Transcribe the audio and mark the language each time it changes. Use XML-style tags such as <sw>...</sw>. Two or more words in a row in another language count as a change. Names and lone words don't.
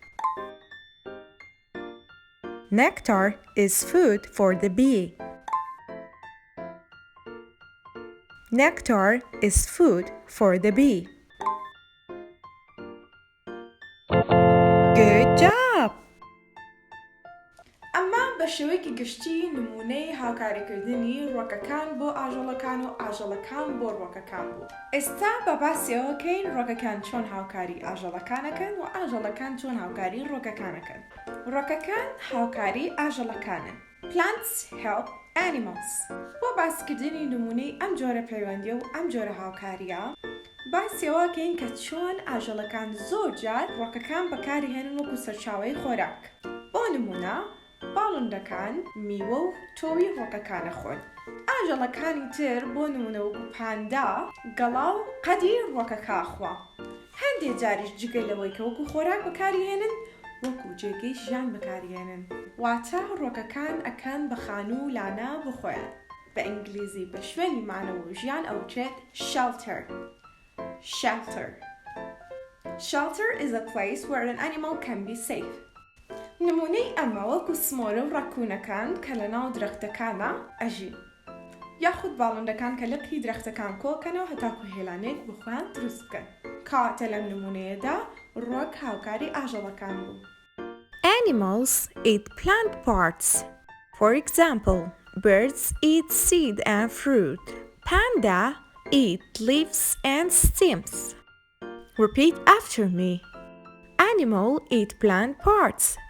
<en>Nectar is food for the bee. Nectar is food for the bee. Good job!</en> <ckb>ئەمە بە شێوەیەکی گشتی نمونەی هاوکاریکردنی ڕووەکەکان بۆ ئاژەڵەکان و ئاژەڵەکان بۆ ڕووەکەکان بوو. ئێستا بە باسیەوە کەین ڕووەکەکان چۆن هاوکاری ئاژەڵەکانەکەن و ئاژەڵەکان چۆن هاوکاری ڕووەکەکانەکەن. ڕووەکەکان هاوکاری ئاژەڵەکانن.</ckb> <en>Plants help animals.</en> <ckb>بۆ باسکردنی نمونەی ئەم جۆرە پەیوەندیە و ئەم جۆرە هاوکاریە، باسیەوە کەین کە چۆن ئاژەڵەکان زۆر جار ڕووەکەکان بەکاری هێنن وەکو سەرچاوەی خۆراک. بۆ نمونە باڵندەکان میوە و تۆوی ڕووەکەکانە خۆن. ئاژەڵەکانی تر بۆ نمونە وەکو پاندا گەڵا و قەدی ڕووەکەکە خوا. هەندێک جاریش جگە لەوەی کە وەکو خۆراک بەکاری هێنن وەکو جێگەی ژیان بەکارهێنن، واتە ڕووەکەکان ئەکەن بە خانوو و لانە بخۆیان. بە ئینگلیزی بە شوێنی مانەوە و ژیان ئەوچێت shelter.</ckb> <en>Shelter. Shelter is a place where an animal can be safe.</en> <ckb>نمونەی ئەمە وەکو سمۆرە و ڕەکوونەکان کە لە ناو درەختەکانە ئەژین، یاخود باڵندەکان کە لە پی درەختەکان کۆکەنەوە هەتاکو هێلانێک بخۆیان دروست بکەن. کەواتە لەم نمونەیەدا ڕووەک هاوکاری ئاژەڵەکان بوو.</ckb> <en>Animals eat plant parts. For example, birds eat seed and fruit. Panda eat leaves and stems. Repeat after me. Animal eat plant parts.</en>